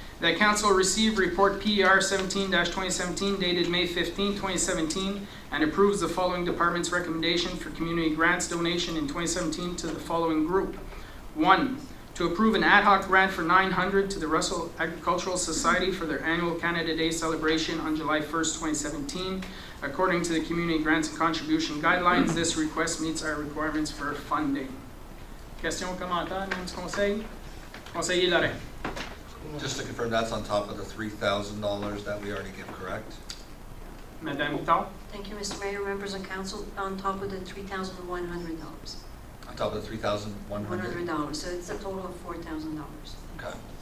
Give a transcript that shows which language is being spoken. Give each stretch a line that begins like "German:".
English: The council received report PR 17-2017 dated May 15, 2017, and approves the following department's recommendation for community grants donation in 2017 to the following group. 1. To approve an ad hoc grant for $900 to the Russell Agricultural Society for their annual Canada Day celebration on July 1st, 2017. According to the community grants and contribution guidelines, this request meets our requirements for funding.
French: Question, commentaire, membres du conseil? Conseiller Lorrain.
English: Just to confirm, that's on top of the $3,000 that we already give, correct? Madame Houtan. Thank you, Mr. Mayor, members of council, on top of the $3,100. On top of the $3,100? $100, so it's a total of $4,000. Okay.